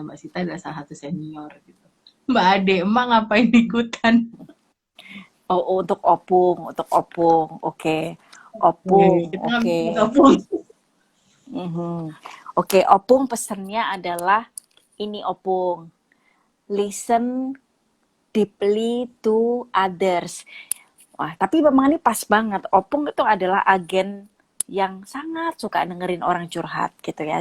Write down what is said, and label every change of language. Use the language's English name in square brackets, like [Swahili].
[Indonesian] Mbak Sita adalah salah satu senior gitu. Mbak Ade, emang ngapain ikutan? Oh, oh, untuk opung, untuk opung. Oke. Opung, Kita oke. ngambil gabung. Mhm. Oke, opung pesannya adalah ini opung. [English] Listen deeply to others. [Indonesian] Wah, tapi memang ini pas banget. Opung itu adalah agen yang sangat suka dengerin orang curhat gitu ya.